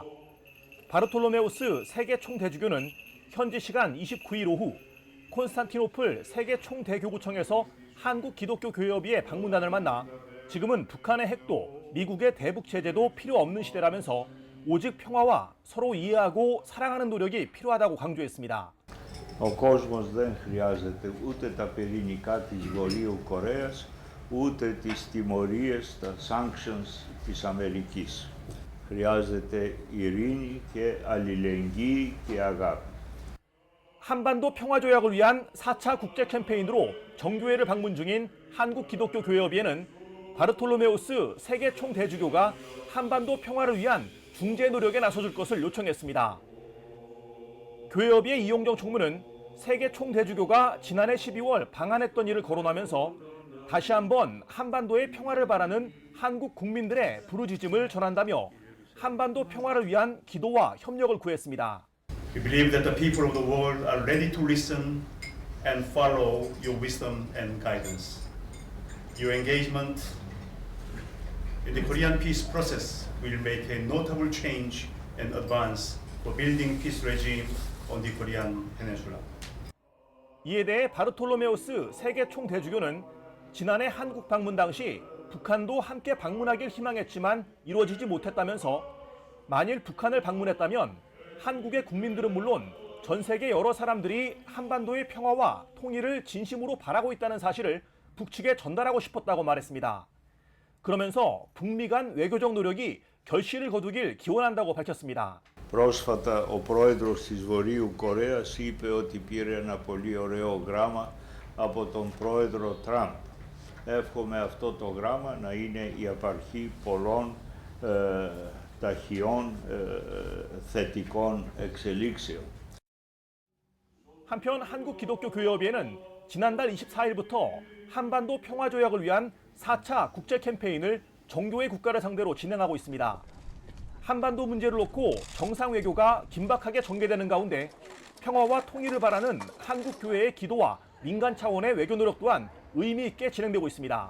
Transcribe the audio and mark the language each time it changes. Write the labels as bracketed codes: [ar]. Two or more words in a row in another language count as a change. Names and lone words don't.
[ko] 바르톨로메우스 세계 총대주교는 현지 시간 29일 오후 콘스탄티노플 세계 총대교구청에서 한국기독교교회협의회 방문단을 만나 지금은 북한의 핵도 미국의 대북 제재도 필요 없는 시대라면서 오직 평화와 서로 이해하고 사랑하는 노력이 필요하다고 강조했습니다. [el] Ο κόσμος δεν χρειάζεται ούτε τα πυρηνικά της Βορείου Κορέας, ούτε τις τιμωρίες, τα sanctions της Αμερικής. Χρειάζεται ειρήνη και αλληλεγγύη και αγάπη. [ko] 한반도 평화조약을 위한 4차 국제 캠페인으로 정교회를 방문 중인 한국기독교교회협의회는 바르톨로메우스 세계 총대주교가 한반도 평화를 위한 중재 노력에 나서줄 것을 요청했습니다. 교회협의회 이용정 총무는 세계 총대주교가 지난해 12월 방한했던 일을 거론하면서 다시 한번 한반도의 평화를 바라는 한국 국민들의 부르짖음을 전한다며 한반도 평화를 위한 기도와 협력을 구했습니다. [en] We believe that the people of the world are ready to listen and follow your wisdom and guidance. Your engagement in the Korean peace process will make a notable change and advance for building peace regime on the Korean Peninsula. [ko] 이에 대해 바르톨로메우스 세계 총대주교는 지난해 한국 방문 당시 북한도 함께 방문하길 희망했지만 이루어지지 못했다면서 만일 북한을 방문했다면 한국의 국민들은 물론 전 세계 여러 사람들이 한반도의 평화와 통일을 진심으로 바라고 있다는 사실을 북측에 전달하고 싶었다고 말했습니다. 그러면서 북미 간 외교적 노력이 결실을 거두길 기원한다고 밝혔습니다. [el] Πρόσφατα ο πρόεδρος της Βορείου Κορέας είπε ότι πήρε ένα πολύ ωραίο γράμμα από τον πρόεδρο Τραμπ. Εύχομαι αυτό το γράμμα να είναι η απαρχή πολλών ταχειών θετικών εξελίξεων. [ko] 한편 한국기독교교회협의회는 지난달 24일부터 한반도 평화조약을 위한 4차 국제 캠페인을 정교회 국가를 상대로 진행하고 있습니다. 한반도 문제를 놓고 정상 외교가 긴박하게 전개되는 가운데 평화와 통일을 바라는 한국교회의 기도와 민간 차원의 외교 노력 또한 의미 있게 진행되고 있습니다.